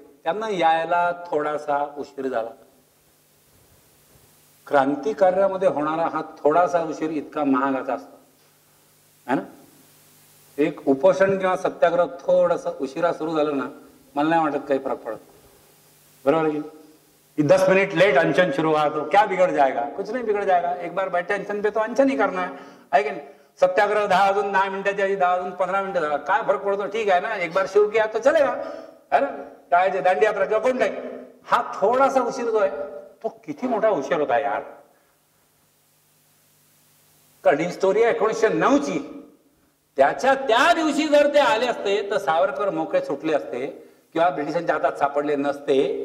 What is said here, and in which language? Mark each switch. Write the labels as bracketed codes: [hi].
[mr] त्यांना यायला थोडासा उशीर झाला. क्रांतिकार्यामध्ये होणारा हा थोडासा उशीर इतका महागाचा असतो है ना. एक उपोषण किंवा सत्याग्रह थोडस उशिरा सुरू झालं ना, मला नाही वाटत काही फरक पडत. [hi] बरोबर है कि 10 मिनट लेट अनशन शुरू हुआ तो क्या बिगड़ जाएगा? कुछ नहीं बिगड़ जाएगा. एक बार बैठे अनशन पे तो अनशन ही करना है कि नहीं. [mr] सत्याग्रह 10 अजून 10 मिनिटाच्या आधी 10 अजून 15 मिनिटं झाला, काय फरक पडतो? ठीक आहे ना, [hi] एक बार शुरू किया तो चलेगा है ना. [mr] काय दांडी यात्रा किंवा कोणताही हा थोडासा उशीर जो आहे तो किती मोठा उशीर होता यार. कारण ही स्टोरी आहे 1909 ची. त्या दिवशी जर ते आले असते तर सावरकर मोकळे सुटले असते किंवा ब्रिटिशांच्या हातात सापडले नसते.